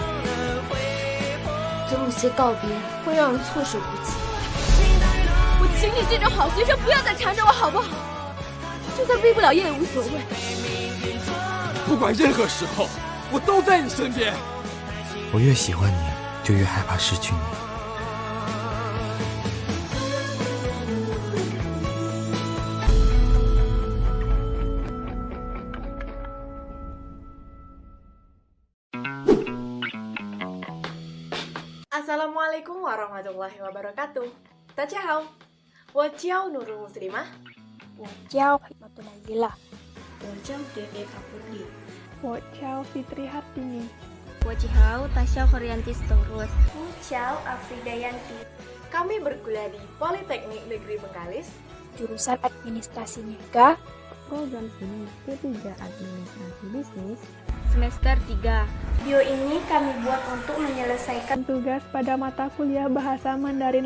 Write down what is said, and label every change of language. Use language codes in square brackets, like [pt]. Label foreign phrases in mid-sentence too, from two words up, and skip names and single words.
[zh] 总有些告别会让人措手不及。我请你这种好学生不要再缠着我好不好？就算毕不了业也无所谓。不管任何时候，我都在你身边。我越喜欢你，就越害怕失去你。 [ar] السلام عليكم ورحمة الله وبركاته. [zh] 大家好，我叫 Nurul Muslimah，我叫 Hikmatul Nazila，我叫 Dede Kapurli，我叫 Fitri Hartini，我叫 Tasya Khorianti Storus，我叫 Afrida Yanti. [id] Kami berkuliah di Politeknik Negeri Bengkalis, jurusan Administrasi Niaga, program studi K3 Administrasi Bisnis, semester 3. Video ini kami buat untuk menyelesaikan tugas pada mata kuliah Bahasa Mandarin